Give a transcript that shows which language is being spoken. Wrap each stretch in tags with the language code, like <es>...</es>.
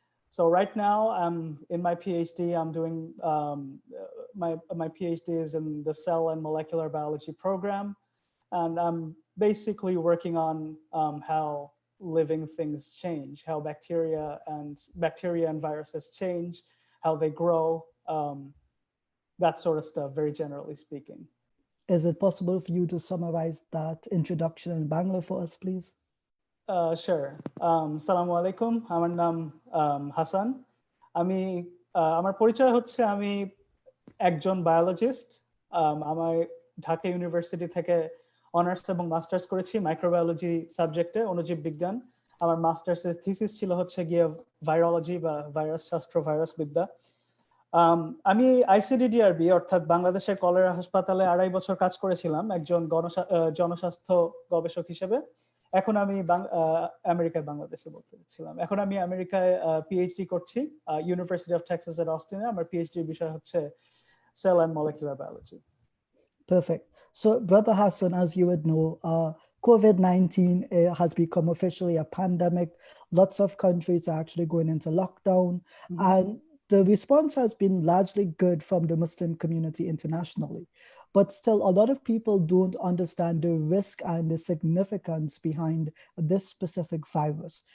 <en>So right now I'm in my PhD. I'm doing my PhD is in the cell and molecular biology program, and I'm basically working on how living things change, how bacteria and viruses change, how they grow, that sort of stuff, very generally speaking. Is it possible for you to summarize that introduction in Bangla for us, please? Sure.</en> <bn>সালামু আলাইকুম, আমার নাম হাসান। আমি আমার পরিচয় হচ্ছে আমি একজন বায়োলজিস্ট। আমার ঢাকা ইউনিভার্সিটি থেকে অনার্স এবং মাস্টার্স করেছি মাইক্রোবায়োলজি সাবজেক্টে, অণুজীব বিজ্ঞান। আমার মাস্টার্সের থিসিস ছিল হচ্ছে গিয়ে ভাইরোলজি বা ভাইরাস শাস্ত্র, ভাইরাস বিদ্যা। আমি আইসিডিডিআরবি অর্থাৎ বাংলাদেশের কলেরা হাসপাতালে 2.5 বছর কাজ করেছিলাম একজন জনস্বাস্থ্য গবেষক হিসেবে। এখন আমি আমেরিকায়, বাংলাদেশে বলতে চাচ্ছিলাম, এখন আমি আমেরিকায় পিএইচডি করছি ইউনিভার্সিটি অফ টেক্সাস এর অস্টিনে। আমার পিএইচডি বিষয় হচ্ছে sell and molecular biology.</bn> <en>Perfect. So, Brother Hassan, as you would know, COVID-19 has become officially a pandemic. Lots of countries are actually going into lockdown, and the response has been largely good from the Muslim community internationally. But still, a lot of people don't understand the risk and the significance behind this specific virus.</en>